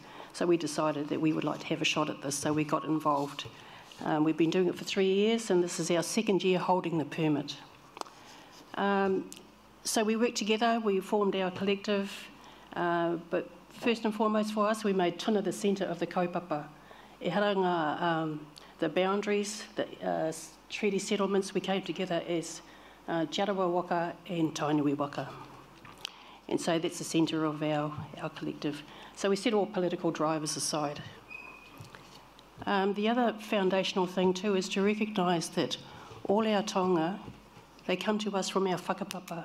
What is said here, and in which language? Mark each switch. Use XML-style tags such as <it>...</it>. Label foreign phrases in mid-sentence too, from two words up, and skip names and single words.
<en>So we decided that we would like to have a shot at this, so we got involved. We've been doing it for 3 years, and this is our second year holding the permit. So we worked together, we formed our collective, but first and foremost for us, we made tuna the centre of the kaupapa.</en> <mi>E haranga</mi> <en>the boundaries, the treaty settlements, we came together as Jarawa Waka and Tainui Waka. And so that's the centre of our collective. So we set all political drivers aside. The other foundational thing too is to recognise that all our taonga, they come to us from our whakapapa.</en>